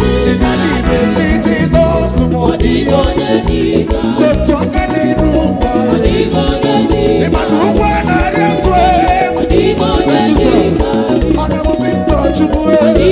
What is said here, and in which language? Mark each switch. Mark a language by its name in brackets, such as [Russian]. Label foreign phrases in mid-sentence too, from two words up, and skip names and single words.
[Igbo] Ị gaghị esi Jizọs ma ọ dị. So tụọ aka n'elu ụwa. Ị ma na ụgwọ a na-arị atụ egwu. [English] Thank you, sir. [Igbo] Mana m Victor Chukwu, eh.